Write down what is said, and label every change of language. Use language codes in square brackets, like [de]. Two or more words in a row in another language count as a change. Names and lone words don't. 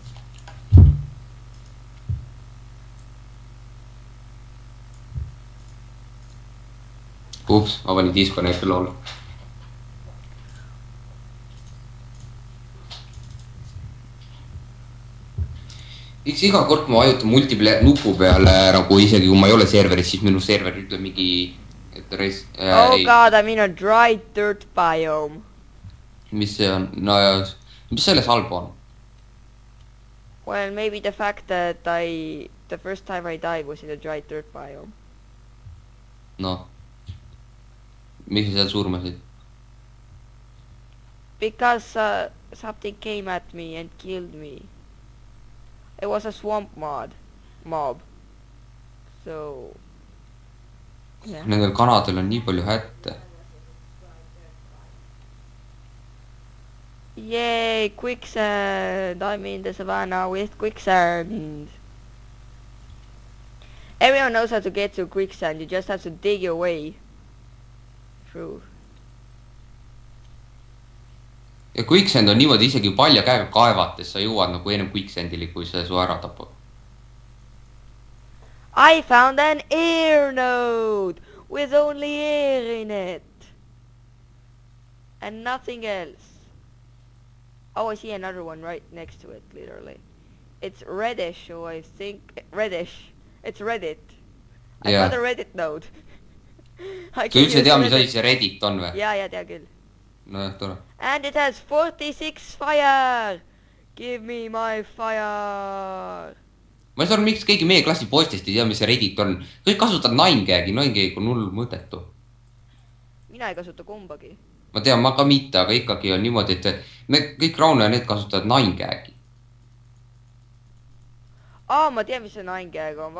[et] Ups, ma panin disconnecti lol. Miks iga kord ma vajutan multiplayer nupu peale, nagu isegi kui ma ei ole serveris, siis minu server ütleb mingi... [en] Oh god, I'm in a dry dirt biome. [et] Mis see on? No ja... Mis selles halba on? [en] Well, maybe the fact that the first time I died was in a dry dirt biome. [et] Noh. Miks sa seal surmasid? [en] Because something came at me and killed me. It was a swamp mob. So... Yeah. [et] Nendel kanadel on nii palju hätte. [en] Yay, quicksand! I'm in the savannah with quicksand. Everyone knows how to get to quicksand, you just have to dig your way through. [et] Ja quicksand on niimoodi isegi palja käega kaevates, sa jõuad nagu ennem quicksandili, kui see su ära tapab. [en] I found an air node with only air in it. And nothing else. Oh, I see another one right next to it, literally. It's reddish, or I think... Reddish. It's Reddit. I got a Reddit node. [et] Kui üldse tea, mis asi see Reddit on või? Ja, tea küll. No jah, tore. [en] And it has 46 fire! Give me my fire! [et] Ma ei saa aru, miks keegi meie klassi poistest ei tea, mis see Reddit on. Kõik kasutad 9gagi, 9gag on hull mõttetu. Mina ei kasuta kumbagi. Ma tean, ma ka mitte, aga ikkagi on niimoodi, et me kõik Rauno ja need kasutavad 9gagi. Ma tean, mis see 9gag on.